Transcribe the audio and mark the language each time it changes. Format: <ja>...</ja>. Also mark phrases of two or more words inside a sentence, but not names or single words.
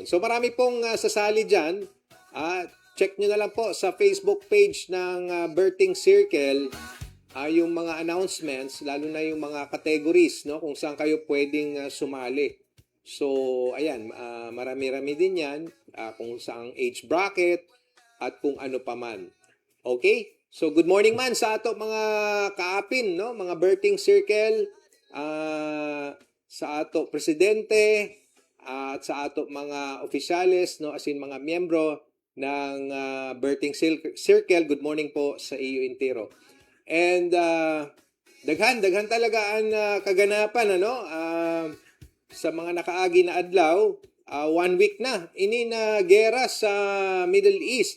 <tl>So, marami pong sasali dyan. Check nyo na lang po sa Facebook page ng Birthing Circle yung mga announcements, lalo na yung mga categories, no? Kung saan kayo pwedeng sumali. So, ayan, marami-rami din yan kung saang</tl> <en>age bracket</en> <tl>at kung ano pa man.</tl> <hil>Okay? So,</hil> <en>good morning</en> <hil>man sa ato mga kaapin, no? Mga Birthing Circle, sa ato presidente, at sa ato mga opisyales, no?</hil> <tl>As in mga miyembro ng Birthing Circle.</tl> <en>Good morning</en> <hil>po sa iyo intero. And daghan talaga ang kaganapan, ano? Sa mga nakaagi na adlaw, 1 week na ini na gera sa Middle East.</hil>